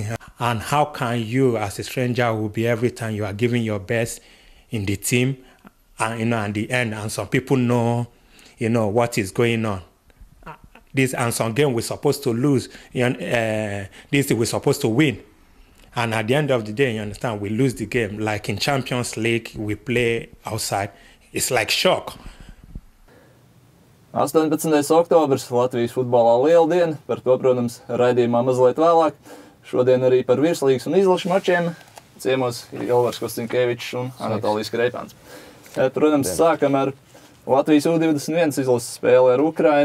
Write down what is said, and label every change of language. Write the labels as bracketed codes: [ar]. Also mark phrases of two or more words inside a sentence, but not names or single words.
[en] And how can you, as a stranger, will be every time you are giving your best in the team, and at the end, and some people know, what is going on. This and some game we're supposed to lose. This we're supposed to win. And at the end of the day, you understand, we lose the game. Like in Champions League, we play outside. It's like shock. [lv] 18. oktobrs Latvijas futbolā liela diena, par to, protams, raidījumā mazliet vēlāk. Šodien arī par virslīgas un izlašu mačiem ciemos Ilvars Kostinkevičs un Anatolijs Kreipāns. Protams, sākam ar Latvijas U21 izlases spēli ar Ukrainu.